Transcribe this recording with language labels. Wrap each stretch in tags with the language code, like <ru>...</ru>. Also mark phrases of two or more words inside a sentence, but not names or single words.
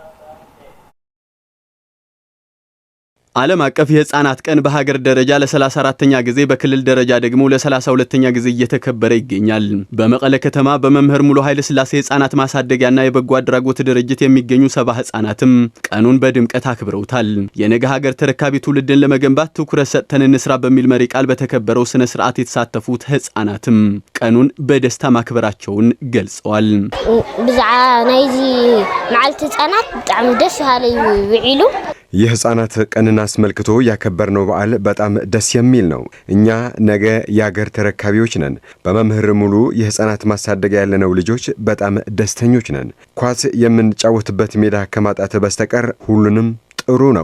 <am>ዓለም አቀፍ የህፃናት ቀን በሀገር ደረጃ ለ34ኛ ጊዜ በክልል ደረጃ ደግሞ ለ32ኛ ጊዜ እየተከበረ ይገኛል። በመቀለ ከተማ በመምህር ሙሉ ኃይለ ሥላሴ ህፃናት ማሳደጊያና የበጎ አድራጎት ድርጅት የሚገኙ 70 ህፃናትም ቀኑን በድምቀት አክብረውታል። የነገ ሀገር ተረካቢ ትውልድን ለመገንባት ትኩረት ሰጥተን እንስራ በሚል መሪ ቃል በተከበረው ስነ ስርዓት የተሳተፉት ህፃናትም ቀኑን በደስታ ማክበራቸውን ገልጸዋል።</am> <ti>ብዛዓ ናይዚ መዓልቲ ህፃናት</ti> <am>በጣም ደስ ያለኝ</am> <ti>ውዒሉ</ti> <am>የህፃናት ቀንን አስመልክቶ ያከበርነው በዓል በጣም ደስ የሚል ነው። እኛ ነገ የሀገር ተረካቢዎች ነን። በመምህር ሙሉ የህፃናት ማሳደጊያ ያለነው ልጆች በጣም ደስተኞች ነን። ኳስ የምንጫወትበት ሜዳ ከማጣት በስተቀር ሁሉንም ጥሩ ነው።</am>